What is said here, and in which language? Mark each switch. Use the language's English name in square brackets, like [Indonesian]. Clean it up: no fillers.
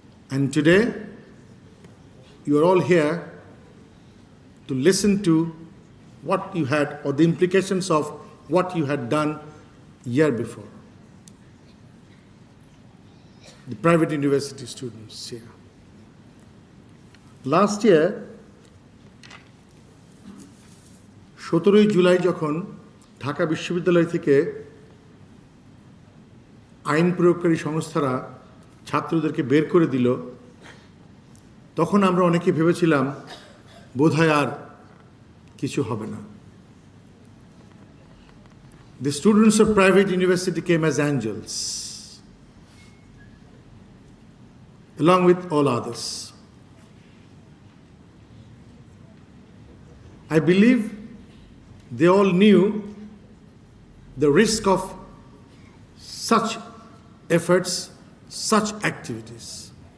[English] And today, you are all here to listen to what you had or the implications of what you had done year before. The private university students here. Last year, [Bangla] 17 July যখন ঢাকা বিশ্ববিদ্যালয় থেকে আইন প্রয়োগকারী সংস্থারা ছাত্রদেরকে বের করে দিল, তখন আমরা অনেকে ভেবেছিলাম বোধহয় আর কিছু হবে না। [English] The students of private university came as angels, along with all others. I believe they all knew the risk of such efforts, such activities.